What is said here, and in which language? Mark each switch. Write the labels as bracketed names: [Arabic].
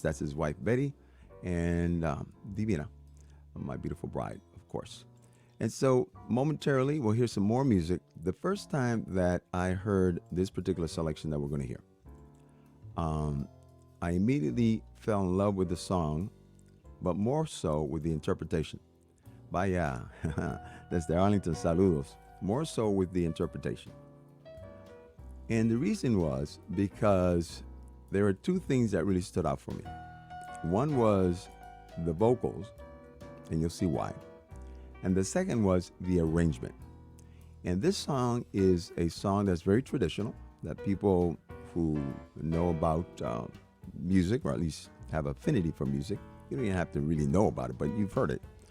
[English] That's his wife, Betty, and Divina, my beautiful bride, of course. And so momentarily, we'll hear some more music. The first time that I heard this particular selection that we're going to hear, I immediately fell in love with the song, but more so with the interpretation. [Spanish] Vaya, desde Arlington, saludos. [English] More so with the interpretation. And the reason was because there were two things that really stood out for me. One was the vocals, and you'll see why. And the second was the arrangement. And this song is a song that's very traditional, that people who know about music, or at least have affinity for music, you don't even have to really know about it, but you've heard it.